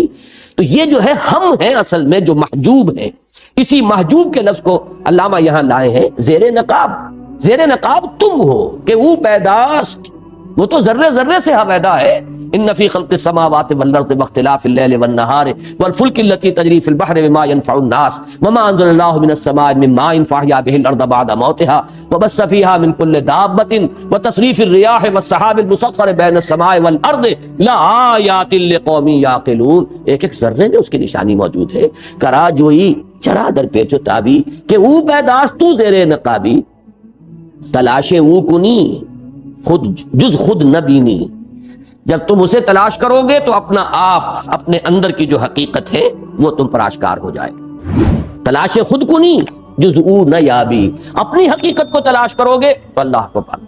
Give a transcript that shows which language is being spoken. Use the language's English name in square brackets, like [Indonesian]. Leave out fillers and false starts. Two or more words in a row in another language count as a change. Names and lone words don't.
[Urdu] تو یہ جو ہے ہم ہیں اصل میں جو محجوب ہیں، اسی محجوب کے لفظ کو علامہ یہاں لائے ہیں [Persian] زیر نقاب۔ زیر نقاب [Urdu] تم ہو کہ وہ پیداست، وہ تو ذرے ذرے سے حویدہ ہے۔ [Arabic] ان فی خلق السماوات والارض واختلاف الليل والنهار والفلك التي تجري في البحر بما ينفع الناس وما انزل الله من السماء من ماء فاحيا به الارض بعد موتها وبث فيها من كل دابة وتصريف الرياح والسحاب المسخر بين السماء والارض لآيات لقوم يعقلون۔ [Urdu] ایک ایک ذرے میں اس کی نشانی موجود ہے۔ [Persian] کراجوئی چرا در پیچ و تابی کہ او پیداست تو زیر نقابی، تلاش او کنی خود جز خود نہ بینی۔ [Urdu] جب تم اسے تلاش کرو گے تو اپنا آپ، اپنے اندر کی جو حقیقت ہے وہ تم پر آشکار ہو جائے۔ [Persian] تلاش خود کنی جز او نہ یابی، [Urdu] اپنی حقیقت کو تلاش کرو گے تو اللہ کو پانا۔